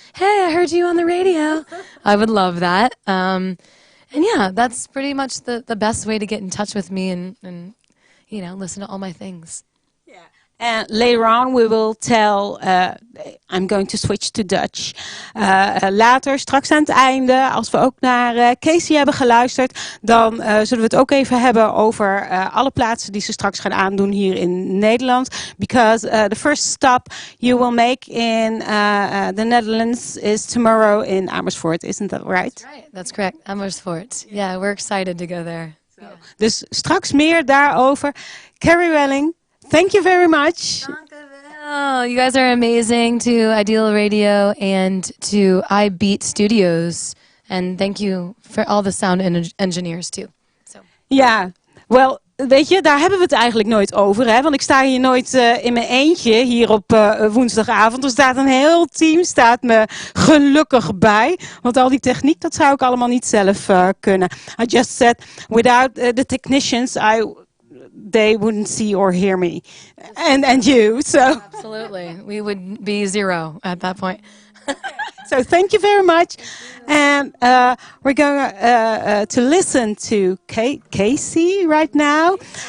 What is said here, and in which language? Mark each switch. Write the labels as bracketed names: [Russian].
[English] Hey, I heard you on the radio. I would love that. And yeah, that's pretty much the best way to get in touch with me and listen to all my things. And later on we will tell, I'm going to switch to Dutch. [Dutch] Later, straks aan het einde, als we ook naar Kasey hebben geluisterd, dan zullen we het ook even hebben over alle plaatsen die ze straks gaan aandoen hier in Nederland. [English] Because the first stop you will make in the Netherlands is tomorrow in Amersfoort, isn't that right? That's right, that's correct, Amersfoort. Yeah, we're excited to go there. [Dutch] So. Dus straks meer daarover. [English] Carrie Welling, thank you very much. Oh, you guys are amazing, to IDEAL Radio and to iBeat Studios. And thank you for all the sound engineers too. So. [Dutch] Ja, wel, weet je, daar hebben we het eigenlijk nooit over. Hè? Want ik sta hier nooit in mijn eentje, hier op woensdagavond. Er staat een heel team, staat me gelukkig bij. Want al die techniek, dat zou ik allemaal niet zelf kunnen. [English] I just said, without the technicians, they wouldn't see or hear me. And you, so. Absolutely. We would be zero at that point. So thank you very much. And we're going to listen to Kasey right now.